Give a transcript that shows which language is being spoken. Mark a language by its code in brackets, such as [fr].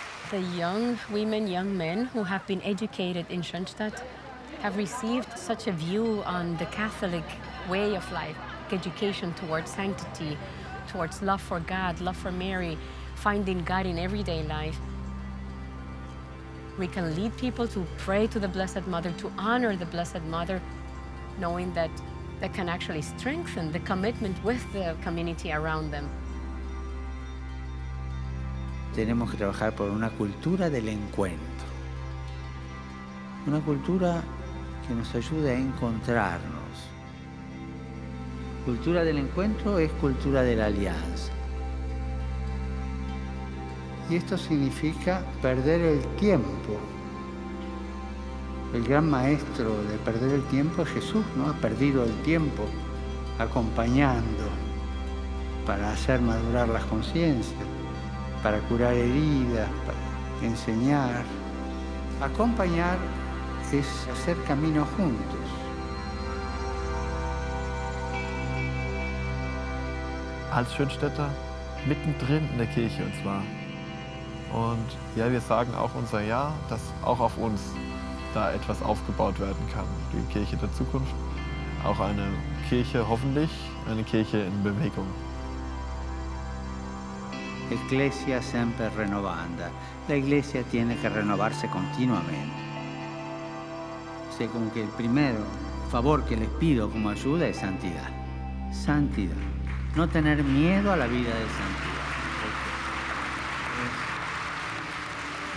[en] The young women, young men who have been educated in Schoenstatt have received such a view on the Catholic way of life, education towards sanctity, towards love for God, love for Mary, finding God in everyday life. We can lead people to pray to the Blessed Mother, to honor the Blessed Mother, knowing that that can actually strengthen the commitment with the community around them. [es] Tenemos que trabajar por una cultura del encuentro, una cultura que nos ayude a encontrarnos. Cultura del encuentro es cultura de la alianza. Y esto significa perder el tiempo. El gran maestro de perder el tiempo es Jesús, ¿no? Ha perdido el tiempo acompañando para hacer madurar las conciencias, para curar heridas, para enseñar. Acompañar es hacer camino juntos. [de] Als Schönstädter mittendrin in der Kirche und zwar. Und ja, wir sagen auch unser Ja, dass auch auf uns da etwas aufgebaut werden kann. Die Kirche der Zukunft, auch eine Kirche hoffentlich, eine Kirche in Bewegung. [la] Ecclesia sempre renovanda. [es] La Iglesia tiene que renovarse continuamente. Según que el primero favor que les pido como ayuda es santidad. Santidad. No tener miedo a la vida de santidad.